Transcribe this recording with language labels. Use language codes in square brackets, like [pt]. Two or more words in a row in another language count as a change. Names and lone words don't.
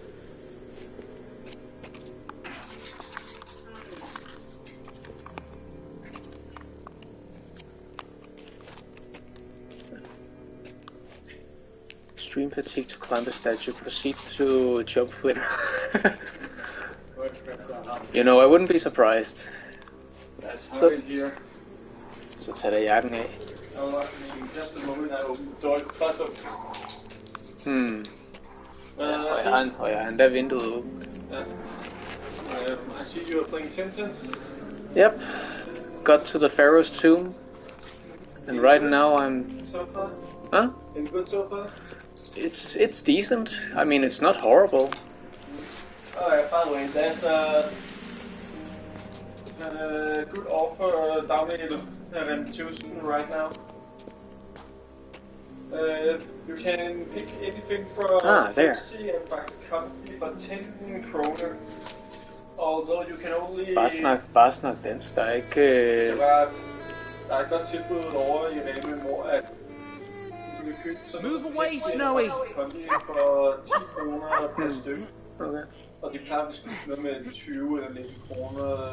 [en] Extreme fatigue to climb the statue. Proceed to jump with. You know, I wouldn't be surprised. [da] Så tager jeg jakken af. Og jeg har endda vinduet åbent. [en] I see you are playing Tintin. Yep. Got to the Pharaoh's tomb. And right now I'm... So far? Huh? Been good so far? It's decent. I mean, it's not horrible. Alright, by the way, there's a good offer down in Tucson right now. You can pick anything from there. Pepsi and Coffee for 10 kroner. Although you can only... [da] Bare snak dansk. Der er ikke... Der er et godt tilbud over i Rema, hvor at du kan købe sådan [en] Move away, Snowy! [da] For 10 kroner per stykke. Okay. Og de plejer at spise noget med 20 eller 19 kroner.